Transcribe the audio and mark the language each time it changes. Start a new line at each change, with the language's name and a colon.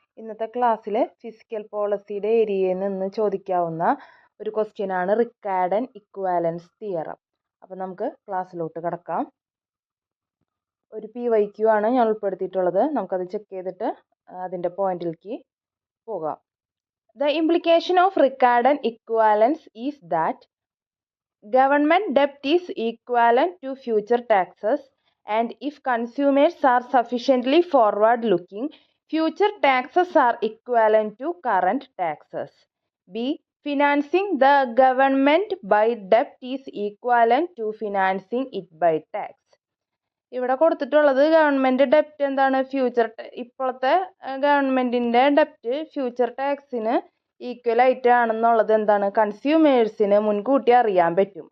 Malayalam: ഇന്നത്തെ ക്ലാസ്സിൽ ഫിസിക്കൽ പോളിസിയുടെ ഏരിയയിൽ നിന്ന് ചോദിക്കാവുന്ന ഒരു ക്വസ്റ്റ്യനാണ് റിക്കാർഡ് ആൻഡ് ഇക്വാലൻസ് തിയറം. അപ്പോൾ നമുക്ക് ക്ലാസ്സിലോട്ട് കിടക്കാം. ഒരു PYQ ആണ് ഞാൻ ഉൾപ്പെടുത്തിയിട്ടുള്ളത്. നമുക്കത് ചെക്ക് ചെയ്തിട്ട് അതിൻ്റെ പോയിന്റിലേക്ക് പോകാം.
English: The implication of Ricardo and equivalence is that government debt is equivalent to future taxes, and if consumers are sufficiently forward-looking, future taxes are equivalent to current taxes. B. Financing the government by debt is equivalent to financing it by tax.
Malayalam: ഇവിടെ കൊടുത്തിട്ടുള്ളത് government ഡെപ്റ്റ് എന്താണ്, ഇപ്പോഴത്തെ ഗവൺമെൻറ്റിൻ്റെ ഡെപ്റ്റ് future ടാക്സിന് equal ആയിട്ട് ആണെന്നുള്ളത് എന്താണ്, കൺസ്യൂമേഴ്സിന് മുൻകൂട്ടി അറിയാൻ പറ്റും.